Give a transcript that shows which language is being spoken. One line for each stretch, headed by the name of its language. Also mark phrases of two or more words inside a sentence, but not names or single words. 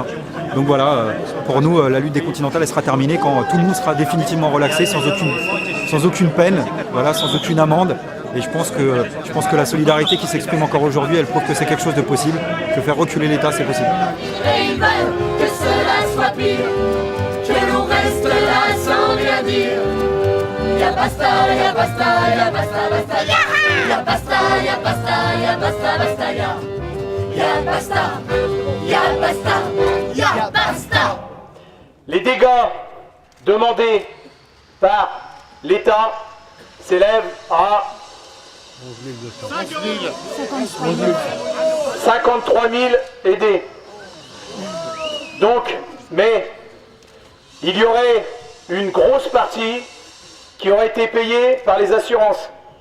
French: Donc voilà, pour nous, la lutte des Continentales elle sera terminée quand tout le monde sera définitivement relaxé, sans aucune peine, sans aucune amende. Et je pense que la solidarité qui s'exprime encore aujourd'hui, elle prouve que c'est quelque chose de possible, que faire reculer l'État, c'est possible. Et ils veulent que cela soit pire, que l'on reste là sans rien dire.
Spanish: Y'a basta, y'a basta, y'a basta, basta, y'a basta, y'a basta, y'a basta, basta, y'a basta, y'a basta, y'a basta.
French: Les dégâts demandés par l'État s'élèvent à 53 000 aidés. Donc, mais il y aurait une grosse partie qui aurait été payée par les assurances.